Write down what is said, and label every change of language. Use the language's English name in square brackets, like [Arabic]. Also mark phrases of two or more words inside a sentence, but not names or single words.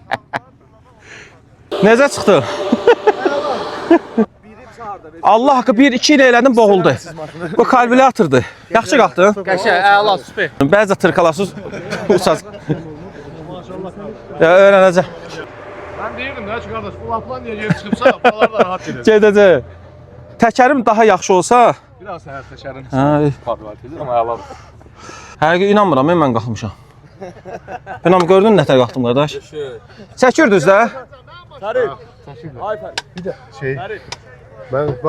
[Azerbaijani] Necə çıxdı? Allah haqqı 1-2 ilə elədim boğuldu. Bu kalkulatordur. Yaxşı qalxdın? Qəşəng, əla, süper. Bəzi tırkalasız uçacaq. Ya öyrənəcəm. [Turkish] Ben deyirdim ya şu kardeş, bu laflar niye geri çıkıpsa, buralar da rahat gelir. [Azerbaijani] Gedəcək. Təkərim daha yaxşı olsa, Biraz səhər təşərin hə, kvalitedir ama əladır. hər gün inanmıram, mən qalxmışam. Benam gördün nətər qalxdım qardaş? Çəkirdiniz də? [Turkish] Şey, ben bak